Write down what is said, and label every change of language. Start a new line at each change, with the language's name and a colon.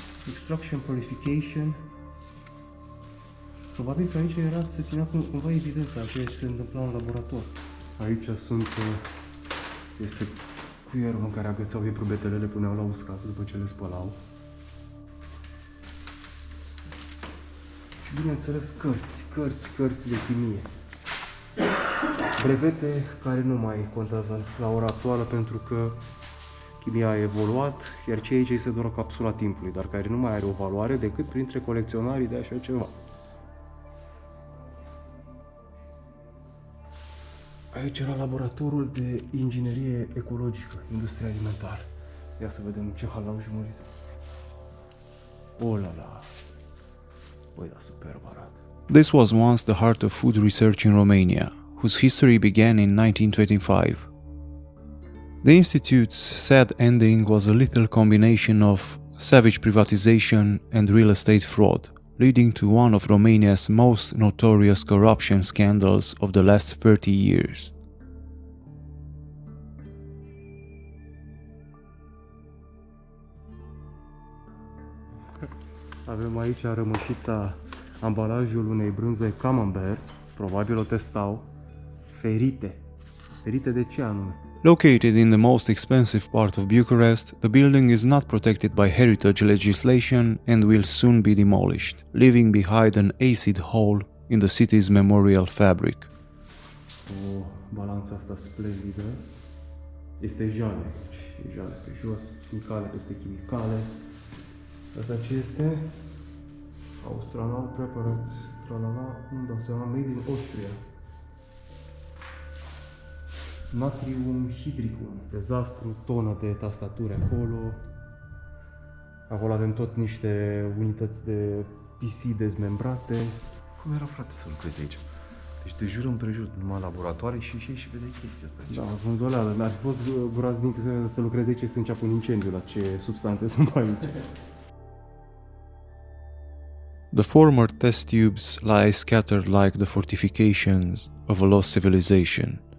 English: Extraction, purification.
Romanian: Probabil că aici se ținea cumva evidența a ceea ce se întâmpla în laborator. Aici este cuierul în care agățau ei probetele, le puneau la uscat după ce le spălau. Și bineînțeles cărți de chimie. Brevete care nu mai contează la ora actuală pentru că chimia a evoluat, iar ce aici este doar o capsula timpului, dar care nu mai are o valoare decât printre colecționarii de așa ceva. Aici era laboratorul de inginerie ecologică, industrie alimentară. Ia să vedem ce hal l-au jumurit. Oh la la. Băi, da, superb arată.
English: This was once the heart of food research in Romania, whose history began in 1925. The institute's sad ending was a lethal combination of savage privatization and real estate fraud, leading to one of Romania's most notorious corruption scandals of the last 30 years.
Romanian: Avem aici rămășița, ambalajul unei brânze camembert, probabil o testau, ferite. Ferite de ce anume?
English: Located in the most expensive part of Bucharest, the building is not protected by heritage legislation and will soon be demolished, leaving behind an acid hole in the city's memorial fabric.
Romanian: O balanța asta splendidă. Este jale, deci e jale pe jos, chimicale peste chimicale. Asta ce este? Austranal preparat, tralala, nu dau seama,
English: made in Austria.
Romanian: Natrium hidricum, dezastru, tonă de tastaturi acolo. Acolo avem tot niște unități de PC dezmembrate. Cum era, frate, să lucrezi aici? Deci te jur împrejur, numai laboratoare și vedeai chestia asta. Da, vânzoleală, dar ar fi fost groaznic să lucrezi aici și să înceapă un incendiu la ce substanțe sunt pe aici.
English: The former test tubes lie scattered like the fortifications of a lost civilization.